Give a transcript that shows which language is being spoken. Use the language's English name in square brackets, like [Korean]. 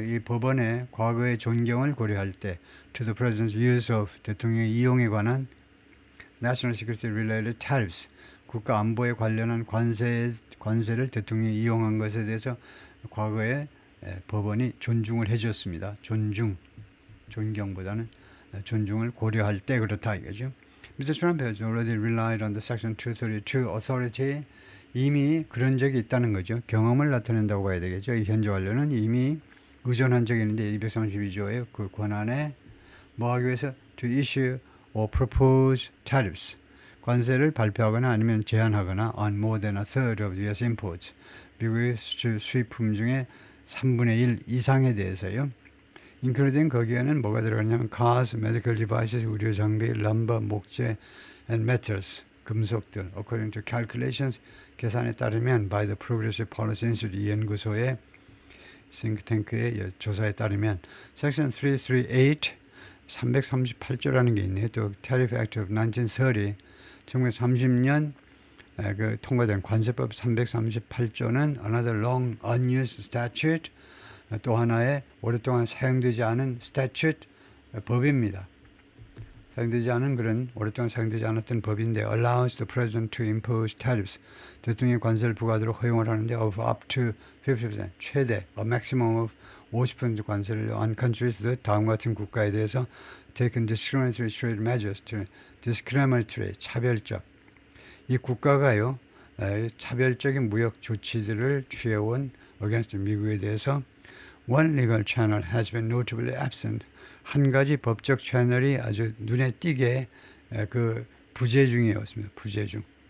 [Korean] 이 법원의 과거의 존경을 고려할 때 [English] to the president's use of [Korean] 대통령의 이용에 관한 [English] national security related tariffs [Korean] 국가 안보에 관련한 관세를 대통령이 이용한 것에 대해서 과거에 법원이 존중을 해줬습니다. 존경보다는 존중을 고려할 때 그렇다 이거죠. [English] Mr. Trump has already relied on the Section 232 authority. [Korean] 이미 그런 적이 있다는 거죠. 경험을 나타낸다고 봐야 되겠죠. 이 현재 완료는 이미 의존한 적이 있는데 232조의 그 권한에 뭐 하기 위해서 [English] to issue or propose tariffs. [Korean] 관세를 발표하거나 아니면 제한하거나 [English] on more than a third of US imports. [Korean] 미국의 수입품 중에 3분의 1 이상에 대해서요. [English] including [Korean] 거기에는 뭐가 들어가냐면 [English] cars, medical devices, 의료 장비, lumber, 목재, and metals, 금속들. according to calculations, [Korean] 계산에 따르면 [English] by the Progressive Policy Institute [Korean] 이 연구소의 싱크탱크의 조사에 따르면 Section 338, 338조라는 게 있네요. 또 Tariff Act of 1930, 1930년 그 통과된 관세법 338조는 [English] another long unused statute, [Korean] 또 하나의 오랫동안 사용되지 않은 statute, 법입니다. 사용되지 않은 그런 오랫동안 사용되지 않았던 법인데 [English] allows the president to impose tariffs, [Korean] 대통령의 관세를 부과하도록 허용을 하는데 [English] of up to 50%, 최대 a maximum of 50% 관세를 on countries that 다음과 같은 국가에 대해서 taken discriminatory trade measures, discriminatory, 차별적. [Korean] 이 국가가요, 차별적인 무역 조치들을 취해온 [English] against [Korean] 미국에 대해서 [English] one legal channel has been notably absent. [Korean] 한 가지 법적 채널이 아주 눈에 띄게 그 부재 중이었습니다. 부재 중.